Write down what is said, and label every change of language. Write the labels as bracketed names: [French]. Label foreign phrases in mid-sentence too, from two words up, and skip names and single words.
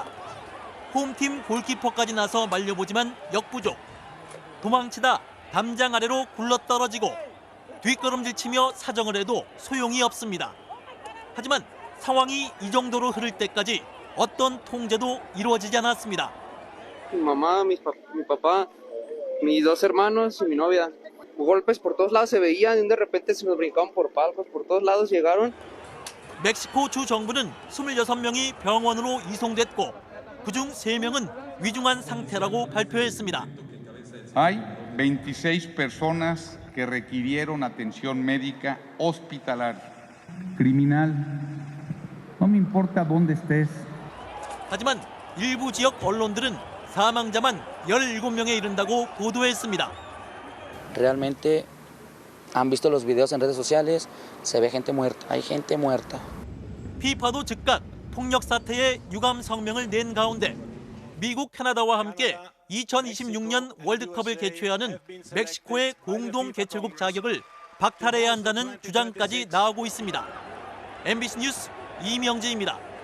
[Korean] 홈팀 골키퍼까지 나서 말려보지만 역부족. 도망치다 담장 아래로 굴러떨어지고 뒷걸음질치며 사정을 해도 소용이 없습니다. 하지만 상황이 이 정도로 흐를 때까지 어떤 통제도 이루어지지 않았습니다. [Spanish] Mi mamá, mi papá, mis dos hermanos y mi novia. Golpes por todos lados se veían y de repente se nos brincaban por palcos, por todos lados llegaron. [Korean] 멕시코 주 정부는 26명이 병원으로 이송됐고 그중 3명은 위중한 상태라고 발표했습니다. [Spanish] Hay 26 personas que requirieron atención médica hospitalaria. Criminal, no me importa dónde estés. [Korean] 하지만 일부 지역 언론들은 사망자만 17명에 이른다고 보도했습니다. [Spanish] Realmente han visto los videos en redes sociales, se ve gente muerta, hay gente muerta. [Korean] 피파도 즉각 폭력 사태에 유감 성명을 낸 가운데 미국, 캐나다와 함께 2026년 월드컵을 개최하는 멕시코의 공동 개최국 자격을 박탈해야 한다는 주장까지 나오고 있습니다. MBC 뉴스 이명재입니다.